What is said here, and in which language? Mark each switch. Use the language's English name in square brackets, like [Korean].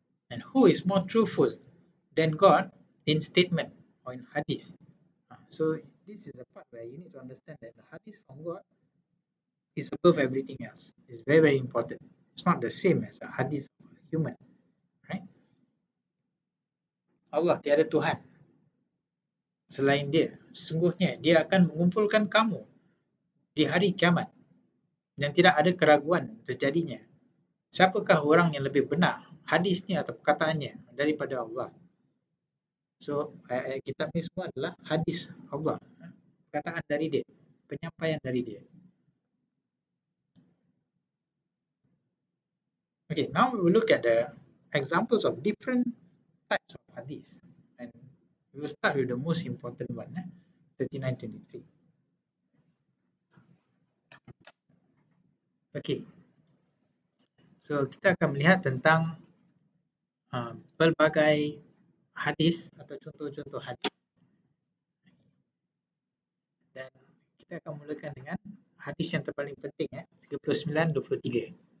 [English] And who is more truthful than God in statement or in hadith? So this is the part where you need to understand that the hadith from God is above everything else. It's very, very important. It's not the same as a hadith of a human, right? [Malay] Allah, tiada Tuhan selain dia. Sesungguhnya dia akan mengumpulkan kamu di hari kiamat dan tidak ada keraguan terjadinya. Siapakah orang yang lebih benar hadisnya atau perkataannya daripada Allah? So ayat kitab ni semua adalah hadis Allah, perkataan dari dia, penyampaian dari dia. [English] Okay, now we will look at the examples of different types of hadith, and we will start with the most important one, 3923. [Malay] Okay, so kita akan melihat tentang pelbagai hadis atau contoh-contoh hadis, dan kita akan mulakan dengan hadis yang terpaling penting, 39-23.